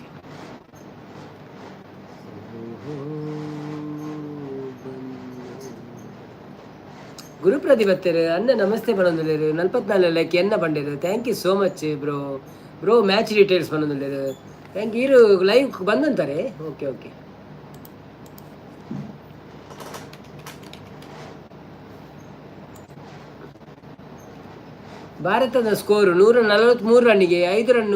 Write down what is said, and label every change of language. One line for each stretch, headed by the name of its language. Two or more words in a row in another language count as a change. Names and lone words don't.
Tulu: ಗುರುಪ್ರದೀಪ್ ಬತ್ತೇರು. ಅನ್ನ ನಮಸ್ತೆ ಬನ್ನೊಂದುಲ್ಲೇರು. 44 ಲೈಕ್ ಎನ್ನ ಬಂಡೇರು.
English: Thank you so much bro. bro match details
Tulu: ಬನ್ನೊಂದುಲ್ಲೇರು.
English: thank you.
Tulu: ಇರು ಲೈವ್ ಬಂದಂತಾರೆ.
English: okay okay.
Kannada: ಭಾರತದ ಸ್ಕೋರು 143 ರನ್ನಿಗೆ 5 ರನ್ನು.